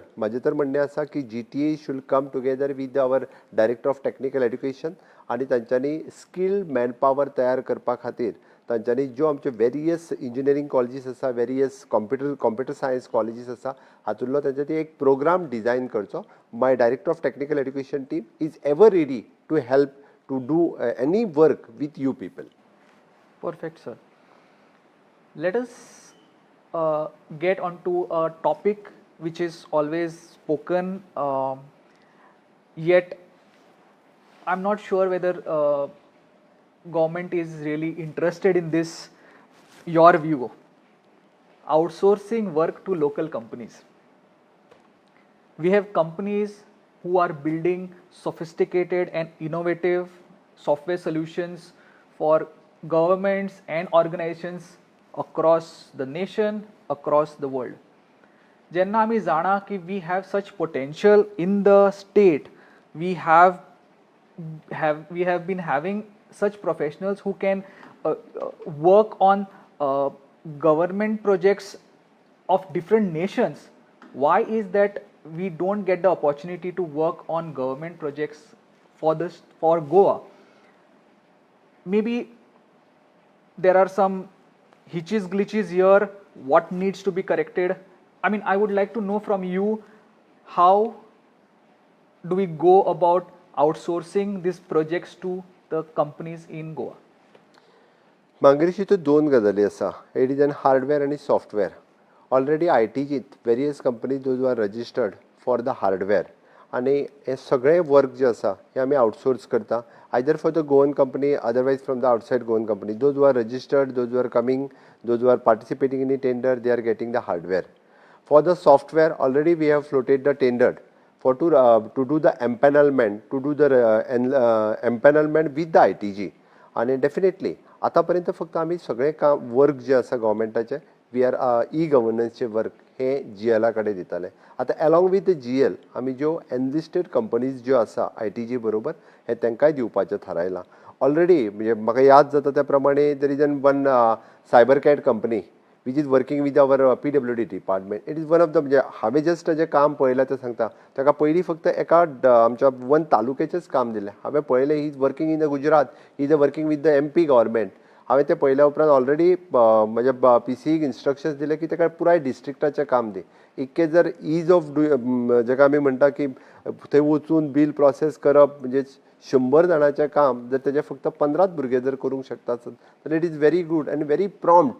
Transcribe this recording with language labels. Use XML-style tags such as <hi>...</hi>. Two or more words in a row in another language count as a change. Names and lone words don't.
<kok>म्हाजें तर म्हणणें आसा की GTA</kok> <en>should come together with our Director of Technical Education</en> <kok>आनी तांच्यांनी</kok> <en>skilled manpower</en> <kok>तयार करपा खातीर तांच्यांनी ज्यो आमच्यो</kok> <en>various engineering colleges</en> <kok>आसा,</kok> <en>various computer science colleges</en> <kok>आसा हातूंतलो तांच्यानी एक</kok> <en>program design</en> <kok>करचो.</kok> <en>My Director of Technical Education team is ever ready to help to do any work with you people. Perfect, sir. Let us get onto a topic which is always spoken, yet I'm not sure whether government is really interested in this. Your view, outsourcing work to local companies. We have companies who are building sophisticated and innovative software solutions for governments and organizations across the nation, across the world. Jenna</en> <kok>आमी जाणा की</kok> <en>we have such potential in the state. We have been having such professionals who can work on government projects of different nations. Why is that we don't get the opportunity to work on government projects for Goa? Maybe there are some hitches, glitches here. What needs to be corrected? I mean, I would like to know from you, how do we go about outsourcing these projects to the companies in Goa?</en> <kok>मांगरीशी तो दोन गजाली आसा.</kok> <en>It is an hardware आनी सॉफ्टवेअर. Already ITजीत various companies those are registered for the hardware</en> <kok>आनी हे सगळें वर्क जे आसा हे आमी आउटसोर्स करता</kok> <en>either for the Goan company otherwise from the outside Goan company. Those are registered, those are coming, those are participating in the tender, they are getting the hardware. For the software already we have floated the tender for to do the empanelment, to do the empanelment with the ITG.</en> <kok>आणि डेफिनेटली आतापर्यंत फक्त आम्ही सगळे काम वर्क जे आसा गव्हर्मेंटाचे</kok> <en>we are e-governance</en> <kok>वर्क हे GL कडे दिताले. आता</kok> <en>along with GL</en> <kok>आम्ही ज्यो</kok> <en>enlisted companies</en> <kok>ज्यो आसा ITG बरोबर हे तांकांय दिवपाचें थारायलां.</kok> <en>ऑलरेडी</en> <kok>म्हणजे म्हाका याद जाता त्या प्रमाणे</kok> <en>there is one Cyber Cat company which is working with our PWD department. It is one of the</en> <kok>म्हणजे हांवें जस्ट जें काम पळयलां तें सांगता. ताका पयलीं फक्त एका आमच्या वन तालुक्याचेंच काम दिलें. हांवें पळयलें</kok> <en>he is working in the Gujarat, he is working with the MP government.</en> <kok>हांवें तें पळयल्या उपरांत ऑलरेडी म्हज्या PCक इन्स्ट्रक्शन्स दिले की ताका पुराय डिस्ट्रिक्टाचें काम दी. इतके जर</kok> <en>ease of</en> <kok>जेका आमी म्हणटा की थंय वचून</kok> <en>bill process</en> <kok>करप म्हणजे 100 जाणांचें काम जर तेजे फक्त 15 भुरगे जर करूंक शकतात जाल्यार</kok> <en>it is very good</en> <kok>आनी</kok> <en>very prompt.</en>